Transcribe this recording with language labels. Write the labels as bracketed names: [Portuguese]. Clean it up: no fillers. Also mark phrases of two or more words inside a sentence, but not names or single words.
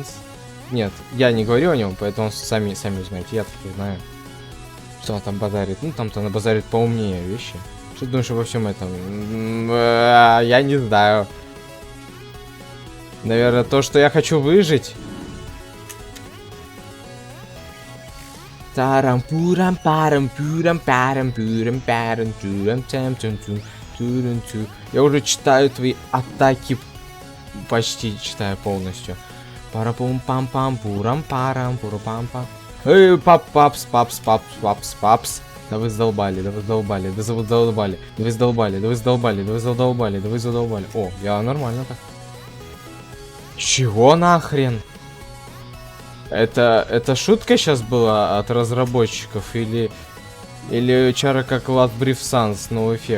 [Russian] Нет, я не говорю о нем, поэтому сами узнаете. Я таки знаю, что он там базарит. Ну, там-то она базарит поумнее вещи. Что ты думаешь обо всем этом? Я не знаю. Наверное, то, что я хочу выжить. Тарам пурам парам пурам парам пурам парам турам тем тем турам ту. Я уже читаю твои атаки. Почти читаю полностью. Парапум пам пам пурам парам пурам пам. Эй, папс. Да вы задолбали. О, я нормально так. Чего нахрен? Это шутка сейчас была от разработчиков или чара как Last Brief Sans, no эффект.